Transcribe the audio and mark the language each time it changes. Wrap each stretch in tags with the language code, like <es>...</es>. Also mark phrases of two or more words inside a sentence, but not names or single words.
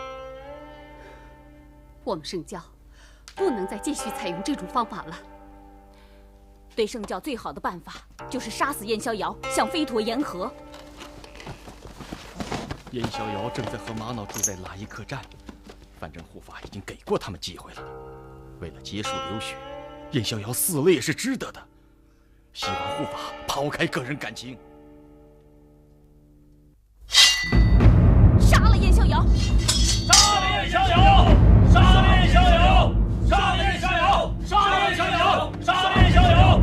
<zh>我們聖教不能再繼續採用這種方法了。對聖教最好的辦法就是殺死燕逍遙，向飛陀言和。燕逍遙正在和瑪瑙住在拉伊克站，反正護法已經給過他們機會了。為了結束流血，燕逍遙死了也是值得的。希望護法拋開個人感情，殺了燕逍遙！殺了燕逍遙！殺了燕逍遙！殺了燕逍遙！殺了燕逍遙！殺了燕逍遙！</zh>